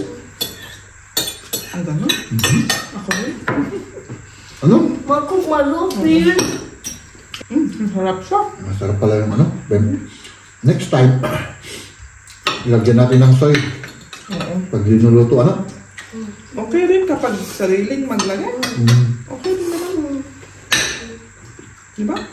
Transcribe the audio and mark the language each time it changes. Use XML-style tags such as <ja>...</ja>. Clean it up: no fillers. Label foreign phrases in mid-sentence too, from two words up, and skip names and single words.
<tl>Ang gano'n? Ako rin. Ano?</tl> <de>Maar guck mal, so viel.</de> <tl>Masarap siya. Masarap pala yung ano. Ben.</tl> <en>Next time,</en> <tl>ilagyan natin ng soy. Oo. Pag linuluto, ano? Okay rin kapag sariling maglagay. Okay rin naman. Diba?</tl>